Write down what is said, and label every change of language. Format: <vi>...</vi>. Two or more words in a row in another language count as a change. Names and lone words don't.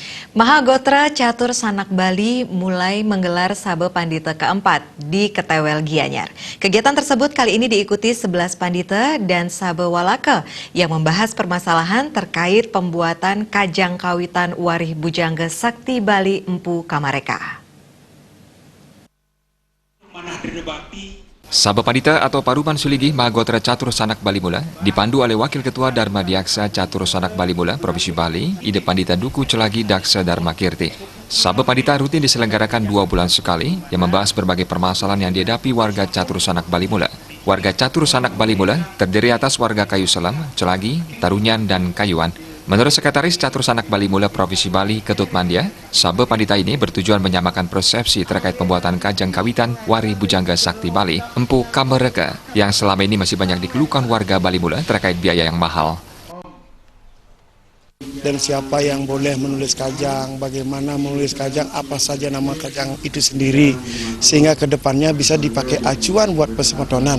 <id>Mahagotra Catur Sanak Bali mulai menggelar Sabe Pandita keempat di Ketewel Gianyar. Kegiatan tersebut kali ini diikuti 11 pandita dan Sabe Walaka yang membahas permasalahan terkait pembuatan kajang kawitan Warih Bujangga Sakti Bali Empu Kamareka. Sabe Pandita atau Paruman Suligi Mahagotra Catur Sanak Bali Mula dipandu oleh Wakil Ketua Dharma Diaksa Catur Sanak Bali Mula Provinsi Bali, Ide Pandita Duku Celagi Daksa Dharma Kirti. Sabe Pandita rutin diselenggarakan 2 bulan sekali yang membahas berbagai permasalahan yang dihadapi warga Catur Sanak Bali Mula. Warga Catur Sanak Bali Mula terdiri atas warga Kayu Selam, Celagi, Tarunyan, dan Kayuan. Menurut Sekretaris Catur Sanak Bali Mula Provinsi Bali, Ketut Mandia, Sabe Pandita ini bertujuan menyamakan persepsi terkait pembuatan kajang kawitan Warih Bujangga Sakti Bali Empu Kamareka yang selama ini masih banyak dikeluhkan warga Bali Mula terkait biaya yang mahal. Dan siapa yang boleh menulis kajang, bagaimana menulis kajang, apa saja nama kajang itu sendiri, sehingga kedepannya bisa dipakai acuan buat pesemetonan.</id>